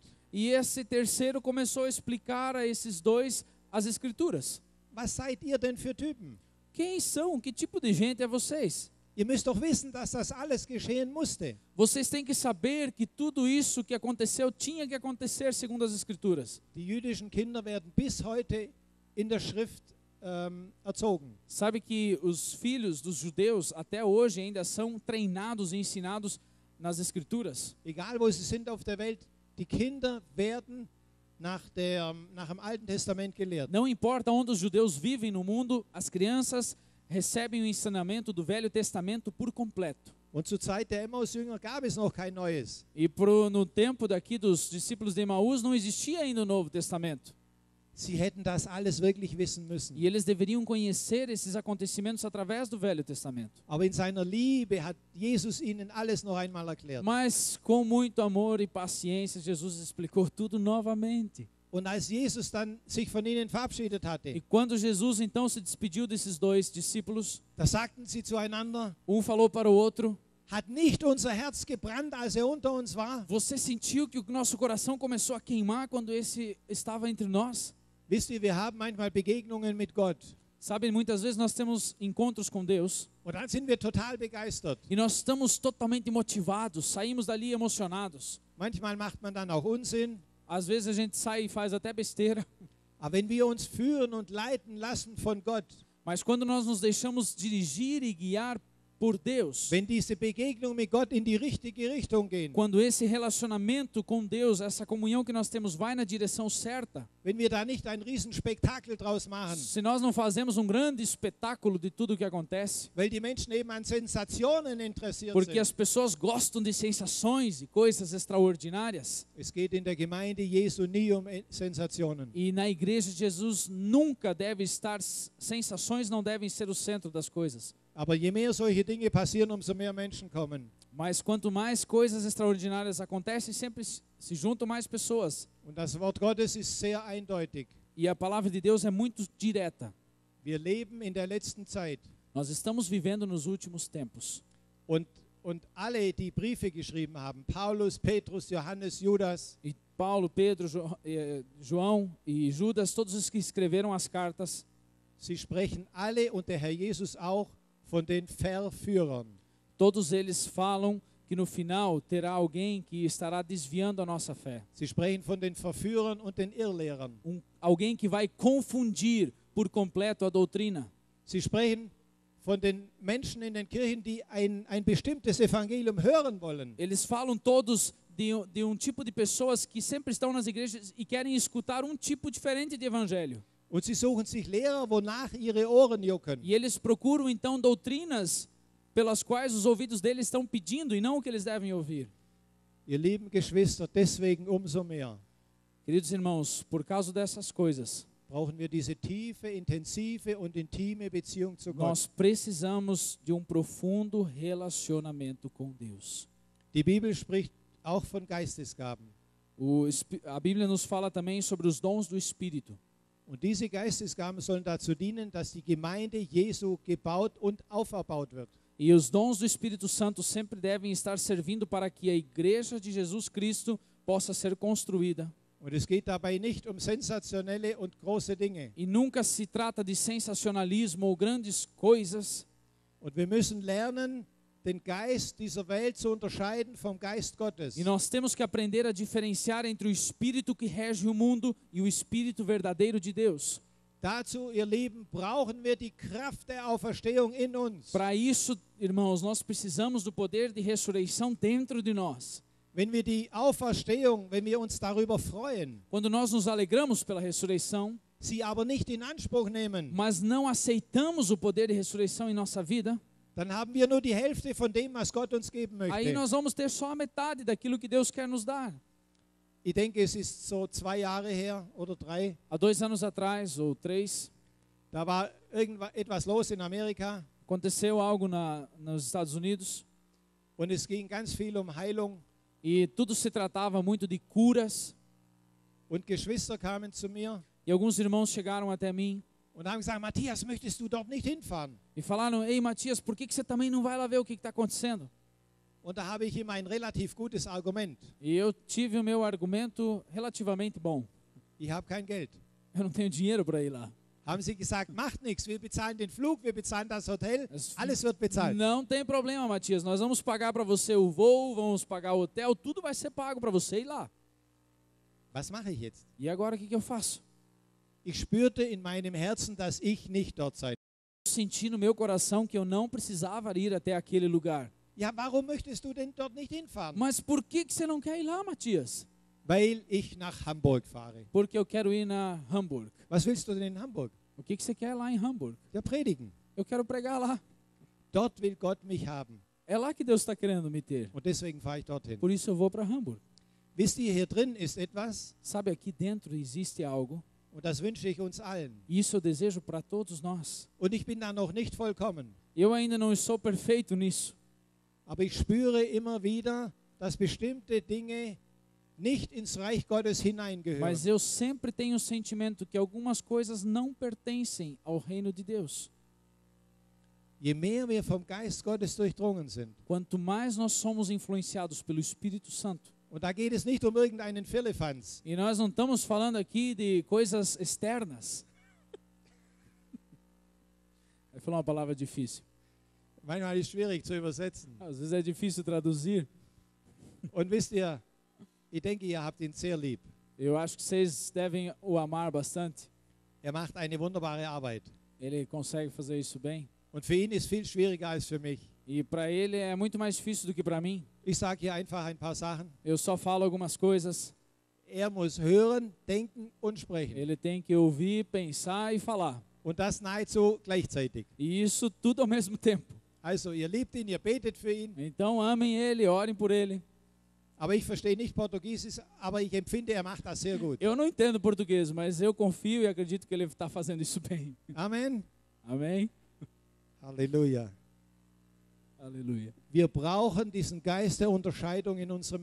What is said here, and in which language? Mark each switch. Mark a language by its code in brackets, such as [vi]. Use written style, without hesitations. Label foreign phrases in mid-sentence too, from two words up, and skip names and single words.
[pt] E esse terceiro começou a explicar a esses 2 as escrituras. [de] Was seid ihr denn für Typen? [pt] Quem são? Que tipo de gente é vocês? [de] Ihr müsst doch wissen, dass das alles geschehen musste. [pt] Vocês têm que saber que tudo isso que aconteceu tinha que acontecer segundo as Escrituras. [de] Die jüdischen Kinder werden bis heute in der Schrift erzogen. [pt] Sabe que os filhos dos judeus até hoje ainda são treinados e ensinados nas Escrituras. [de] Egal wo sie sind auf der Welt, die Kinder werden nach dem Alten Testament gelehrt. [pt] Não importa onde os judeus vivem no mundo, as crianças recebem o ensinamento do Velho Testamento por completo. [de] Und zur Zeit der Emmaus-Jünger gab es noch kein Neues. [pt] E no tempo daqui dos discípulos de Emaús não existia ainda o Novo Testamento. [de] Sie hätten das alles wirklich wissen müssen. [pt] E eles deveriam conhecer esses acontecimentos através do Velho Testamento. [de] Aber in seiner Liebe hat Jesus ihnen alles noch einmal erklärt. [pt] Mas com muito amor e paciência, Jesus explicou tudo novamente. [de] Und als Jesus dann sich von ihnen verabschiedet [pt] E [de] hatte, [pt] quando Jesus então se despediu desses dois discípulos, [de] da sagten sie zueinander, [pt] falou para o outro: [de] hat nicht unser Herz gebrannt, als unter uns war? [pt] você sentiu que o nosso coração começou a queimar quando esse estava entre nós? [de] Wisst ihr, wir haben manchmal Begegnungen mit Gott. [pt] Sabe, muitas vezes nós temos encontros com Deus [de] Und dann sind wir total begeistert. [pt] e nós estamos totalmente motivados, saímos dali emocionados. [de] Manchmal macht man dann auch Unsinn. [pt] Às vezes a gente sai e faz até besteira, [de] Aber wenn wir uns führen und leiten lassen von Gott, [pt] mas quando nós nos deixamos dirigir e guiar por Deus, [de] wenn diese Begegnungen mit Gott in die richtige Richtung gehen, [pt] quando esse relacionamento com Deus, essa comunhão que nós temos vai na direção certa, [de] wenn wir da nicht ein Riesenspektakel draus machen, [pt] se nós não fazemos um grande espetáculo de tudo o que acontece, [de] weil die Menschen eben an Sensationen interessiert [pt] porque as [de] sind. [pt] pessoas gostam de sensações e coisas extraordinárias, [de] Es geht in der Gemeinde Jesu nie um Sensationen. [pt] e na igreja de Jesus nunca deve estar, sensações não devem ser o centro das coisas. [de] Aber je mehr solche Dinge passieren, umso mehr Menschen kommen. [pt] Mas quanto mais coisas extraordinárias acontecem, sempre se juntam mais pessoas. [de] Und das Wort Gottes ist sehr eindeutig. [pt] E a palavra de Deus é muito direta. [de] Wir leben in der letzten Zeit. [pt] Nós estamos vivendo nos últimos tempos. [de] Und alle, die Briefe geschrieben haben, Paulus, Petrus, Johannes, Judas, [pt] E Paulo, Pedro, João e Judas, todos os que escreveram as cartas, [de] sie sprechen alle und der Herr Jesus auch von den Verführern. [pt] todos eles falam que no final terá alguém que estará desviando a nossa fé. [de] Sie sprechen von den Verführern und den Irrlehrern. [pt] Alguém que vai confundir por completo a doutrina. [de] Sie sprechen von den Menschen in den Kirchen, die ein bestimmtes Evangelium hören wollen. [pt] Eles falam todos de tipo de pessoas que sempre estão nas igrejas e querem escutar um tipo diferente de evangelho. [de] Und sie suchen sich Lehrer, wonach ihre Ohren jucken. [pt] E eles procuram então doutrinas pelas quais os ouvidos deles estão pedindo e não o que eles devem ouvir. [de] Ihr lieben Geschwister, deswegen umso mehr [pt] Queridos irmãos, por causa dessas coisas, [de] brauchen wir diese tiefe, intensive und intime Beziehung zu Gott. [pt] nós precisamos de um profundo relacionamento com Deus. [de] Die Bibel spricht auch von Geistesgaben. [pt] A Bíblia nos fala também sobre os dons do Espírito. [de] Und diese Geistesgaben sollen dazu dienen, dass die Gemeinde Jesu gebaut und auferbaut wird. [pt] E os dons do Espírito Santo sempre devem estar servindo para que a igreja de Jesus Cristo possa ser construída. [de] Und es geht dabei nicht um sensationelle und große Dinge. [pt] E nunca se trata de sensacionalismo ou grandes coisas. [de] Und wir müssen lernen, den Geist dieser Welt zu unterscheiden vom Geist Gottes. [pt] E nós temos que aprender a diferenciar entre o espírito que rege o mundo e o espírito verdadeiro de Deus. [de] Dazu, ihr Lieben, brauchen wir die Kraft der Auferstehung in uns. [pt] Para isso, irmãos, nós precisamos do poder de ressurreição dentro de nós. [de] Wenn wir die Auferstehung, wenn wir uns darüber freuen, [pt] Quando nós nos alegramos pela ressurreição, [de] sie aber nicht in Anspruch nehmen, [pt] mas não aceitamos o poder de ressurreição em nossa vida, [de] dann haben wir nur die Hälfte von dem, was Gott uns geben [pt] aí [de] möchte. [pt] nós vamos ter só a metade daquilo que Deus quer nos dar. [de] Ich denke, es ist so 2 Jahre her oder 3, [pt] Há 2 anos atrás, ou 3, [de] da war etwas los in Amerika [pt] aconteceu algo nos Estados Unidos [de] und es ging ganz viel um Heilung. [pt] e tudo se tratava muito de curas. [de] Und Geschwister kamen zu mir [pt] E alguns irmãos chegaram até mim [de] und haben gesagt, Matthias, möchtest du dort nicht hinfahren? [pt] e falaram: ei, Matias, por que você também não vai lá ver o que está acontecendo? [de] Und da habe ich ihm ein relativ gutes Argument. [pt] E eu tive o meu argumento relativamente bom. [de] Ich habe kein Geld. [pt] Eu não tenho dinheiro para ir lá. [de] haben sie gesagt, macht nichts, wir bezahlen den Flug, wir bezahlen das Hotel, Es- alles wird bezahlt. [pt] Não tem problema, Matias. Nós vamos pagar para você o voo, vamos pagar o hotel, tudo vai ser pago para você ir lá. [de] Was mache ich jetzt? [pt] E agora o que eu faço? [de] Ich spürte in meinem Herzen, dass ich nicht dort sein. [pt] Eu senti no meu coração que eu não precisava ir até aquele lugar. [de] Ja, warum möchtest du denn dort nicht hinfahren? [pt] Mas por que você não quer ir lá, Matias? [de] Weil ich nach Hamburg fahre. [pt] Porque eu quero ir na Hamburg. [de] Was willst du denn in Hamburg? [pt] O que você quer lá em Hamburg? [de] Ja, predigen. [pt] Eu quero pregar lá. [de] Dort will Gott mich haben. [pt] É lá que Deus está querendo me ter. [de] Und deswegen fahre ich dorthin. [pt] Por isso eu vou para Hamburg. [de] Wisst ihr, hier drin ist etwas, [pt] Sabe, aqui dentro existe algo. [de] und das wünsche ich uns allen. [pt] E isso eu desejo para todos nós. [de] Und ich bin da noch nicht vollkommen. [pt] Eu ainda não sou perfeito nisso. [de] Aber ich spüre immer wieder, dass bestimmte Dinge nicht ins Reich Gottes hineingehören. [pt] Mas eu sempre tenho o sentimento que algumas coisas não pertencem ao reino de Deus. [de] Je mehr wir vom Geist Gottes durchdrungen sind. [pt] Quanto mais nós somos influenciados pelo Espírito Santo. [de] Und da geht es nicht um irgendeinen Firlefanz. [pt] E nós não estamos falando aqui de coisas externas. Vai falar uma palavra difícil. [de] Manchmal ist es schwierig zu übersetzen. [pt] Às vezes é difícil traduzir. [de] Und wisst ihr, ich denke, ihr habt ihn sehr lieb. [pt] Eu acho que vocês devem o amar bastante. [de] Er macht eine wunderbare Arbeit. [pt] Ele consegue fazer isso bem. [de] Und für ihn ist viel schwieriger als für mich. [pt] E para ele é muito mais difícil do que para mim. [de] Ich sage hier einfach ein paar Sachen. [pt] Eu só falo algumas coisas. [de] Er muss hören, denken und sprechen. [pt] Ele tem que ouvir, pensar e falar. [de] Und das nahezu gleichzeitig. [pt] E isso tudo ao mesmo tempo. [de] Also, ihr liebt ihn, ihr betet für ihn. [pt] Então amem ele, orem por ele. [de] Aber ich verstehe nicht Portugiesisch, aber ich empfinde, er macht das sehr gut. [pt] Eu não entendo português, mas eu confio e acredito que ele está fazendo isso bem. [de] Amen. [pt] Amém? [de] Halleluja. [pt] Aleluia. [de] Wir brauchen diesen Geist der Unterscheidung in unserem